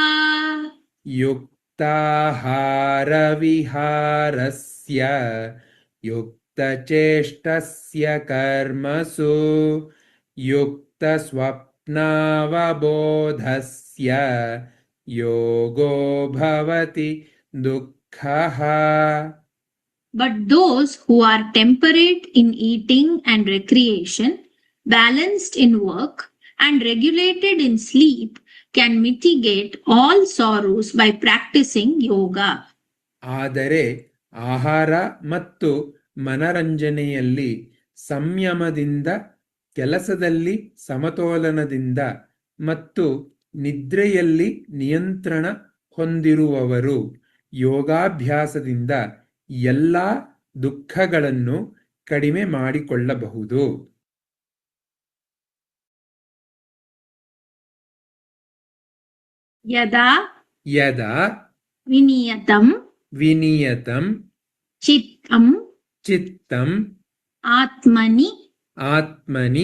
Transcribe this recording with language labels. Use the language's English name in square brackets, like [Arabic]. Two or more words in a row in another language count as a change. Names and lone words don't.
[Sanskrit] युक्ताहारविहारस्य युक्तचेष्टस्य कर्मसु युक्तस्वप्नावबोधस्य योगो भवति दुःखः [English] But those who are temperate in eating and recreation, balanced in work, and regulated in sleep can mitigate all sorrows by practicing yoga. [Kannada] ಆದರೆ ಆಹಾರ ಮತ್ತು ಮನರಂಜನೆಯಲ್ಲಿ ಸಂಯಮದಿಂದ, ಕೆಲಸದಲ್ಲಿ ಸಮತೋಲನದಿಂದ ಮತ್ತು ನಿದ್ರೆಯಲ್ಲಿ ನಿಯಂತ್ರಣ ಹೊಂದಿರುವವರು ಯೋಗಾಭ್ಯಾಸದಿಂದ ಎಲ್ಲ ದುಃಖಗಳನ್ನು ಕಡಿಮೆ ಮಾಡಿಕೊಳ್ಳಬಹುದು. [Sanskrit] यदा ಯದಾ विनियतं ವಿನಿಯತಂ चित्तं ಚಿತ್ತಂ आत्मनि ಆತ್ಮನಿ